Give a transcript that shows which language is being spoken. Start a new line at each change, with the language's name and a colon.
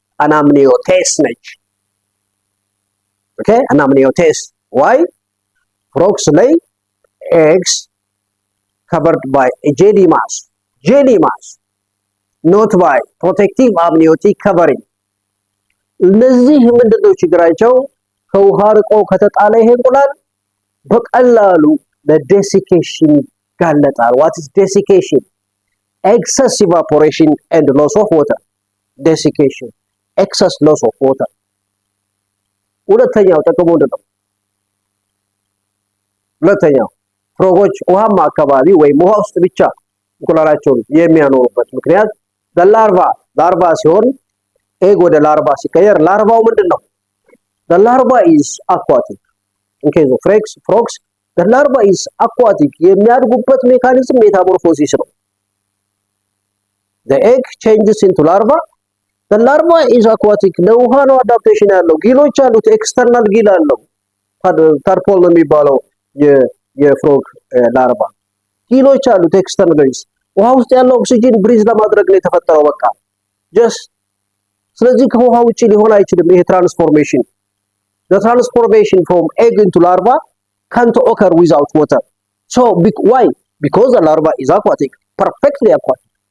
Amharic: አናምኒዮቴስ ነች።
English: ኦኬ አናምኒዮቴስ ዋይ ፍሮግስ ላይ eggs covered by a jelly mass not by protective amniotic covering
Amharic: እነዚህ ምንድነው ችግራቸው? ከውሃ ርቆ ከተጣለ ይሄ እንቁላል በቀላሉ ለዴሲኬሽን ጋለጣል።
English: what is desiccation? excess evaporation and loss of water. desiccation excess loss of water.
Amharic: ሁለተኛው ጥቅሙ ምንድነው? ሁለተኛው ፍሮጎች ውሃማ አካባቢ ወይም ውሃ ውስጥ ብቻ እንቁላላቸውን የሚያኖሩበት ምክንያት ላርቫ ሲሆን ኤግ ወደ ላርቫ ሲቀየር ላርቫው ምንድነው?
English: the larva is aquatic. in case of frogs the larva is aquatic.
Amharic: የሚያድጉበት ሜካኒዝም ሜታሞርፎሲስ ነው።
English: the egg changes into larva. the larva is aquatic.
Amharic: ለውሃ ነው አዳፕቴሽን ያለው። ጊሎች አሉት። ኤክስተርናል ጊል አለው። ታርፖል ነው የሚባለው የፍሮግ ላርቫ ጊሎች አሉት። ኤክስተርናል ጊልስ ውሃ ውስጥ ያለው ኦክሲጅን ብሪዝ ለማድረግ ነው የተፈጠረው። በቃ ጀስት ስለዚህ ከውሃ ውጪ ሊሆን አይችልም ይሄ ትራንስፎርሜሽን።
English: the transformation from egg into larva can't occur without water. so why? because the larva is aquatic, perfectly aquatic.